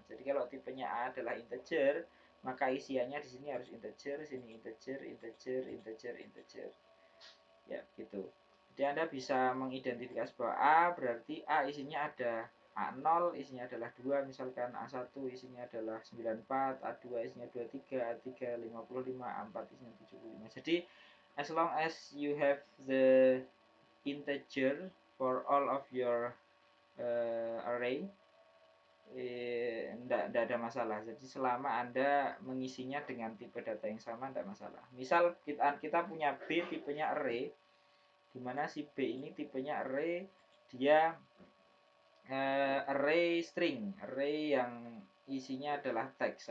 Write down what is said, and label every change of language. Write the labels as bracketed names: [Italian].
[Indonesian] Jadi kalau tipenya A adalah integer, maka isiannya di sini harus integer, sini integer, integer, integer, integer. Ya, gitu. Jadi Anda bisa mengidentifikasi bahwa A berarti A isinya ada A0 isinya adalah 2, misalkan A1 isinya adalah 94, A2 isinya 23, A3 55, A4 isinya 75. [English] Jadi as long as you have the integer for all of your array, [Indonesian] enggak ada masalah. Jadi selama Anda mengisinya dengan tipe data yang sama enggak masalah. Misal kita punya B tipenya array, di mana si B ini tipenya array, dia array string, array yang isinya adalah teks.